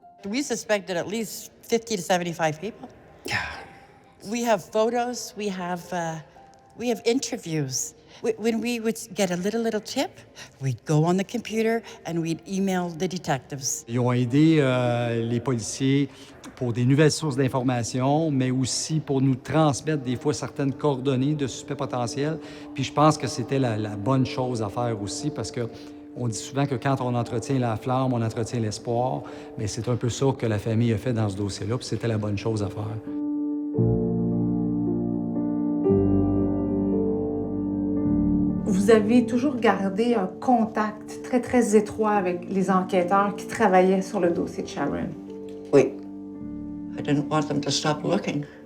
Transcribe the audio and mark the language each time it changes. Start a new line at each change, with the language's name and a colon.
English: We suspected at least 50 to 75 people. Yeah. We have photos, we have interviews. When we would get a little tip, we'd go on the computer and we'd email the detectives.
French: Ils ont aidé les policiers pour des nouvelles sources d'informations, mais aussi pour nous transmettre des fois certaines coordonnées de suspects potentiels. Puis je pense que c'était la bonne chose à faire aussi parce que on dit souvent que quand on entretient la flamme, on entretient l'espoir, mais c'est un peu ça que la famille a fait dans ce dossier-là, puis c'était la bonne chose à faire. Vous avez toujours gardé un contact très, très étroit avec les enquêteurs qui travaillaient sur le dossier de Sharon. Oui.
English: I didn't want them to stop looking.